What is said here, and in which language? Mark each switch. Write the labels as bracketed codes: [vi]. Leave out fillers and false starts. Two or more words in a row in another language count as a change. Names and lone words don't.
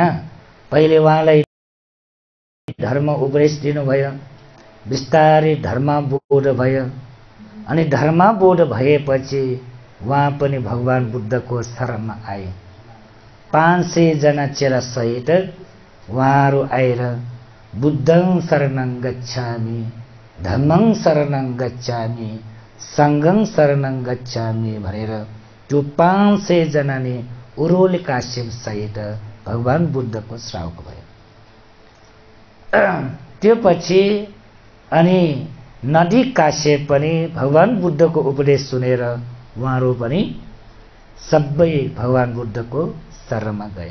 [ne] पहिले उहाँलाई धर्म उपदेश दिनुभयो, बिस्तारै धर्मबोध भयो। अनि धर्मबोध भएपछि उहाँ पनि भगवान बुद्धको शरणमा आए। 500 जना चेला सहित उहाँहरू आएर [pi] बुद्धं शरणं गच्छामि, धम्मं शरणं गच्छामि, सङ्घं शरणं गच्छामि [ne] भनेर त्यो 500 जनाले उरोले काश्यप सहित भगवान बुद्धको श्रावक भयो। त्यो पछि अनि नदी काश्यप पनि भगवान बुद्धको उपदेश सुनेर उहाँहरू पनि सबै भगवान बुद्धको शरणमा गयो।